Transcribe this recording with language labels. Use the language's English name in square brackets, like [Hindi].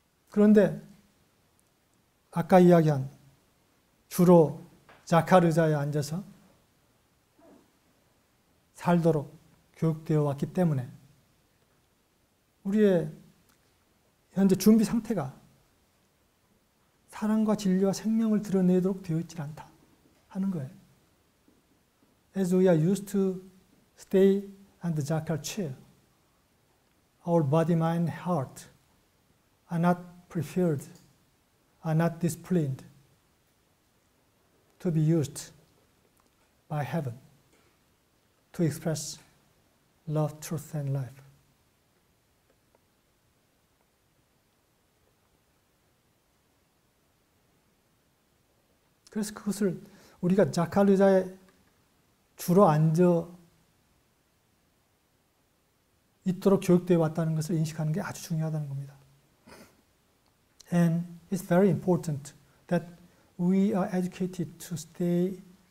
[Korean] 그런데 아까 이야기한 주로 자칼 의자에 앉아서 살도록 교육되어 왔기 때문에 우리의 현재 준비 상태가 사랑과 진리와 생명을 드러내도록 되어 있지 않다 하는 거예요. [English] As we are used to stay on the jackal chair, our body, mind, heart are not prepared, are not disciplined to be used by heaven to express love, truth, and life. [Korean] 그래서 그것을 우리가 자칼 의자에 주로 앉아 있도록 교육되어 왔다는 것을 인식하는 게 아주 중요하다는 겁니다. [English] And it's very important that we are educated to stay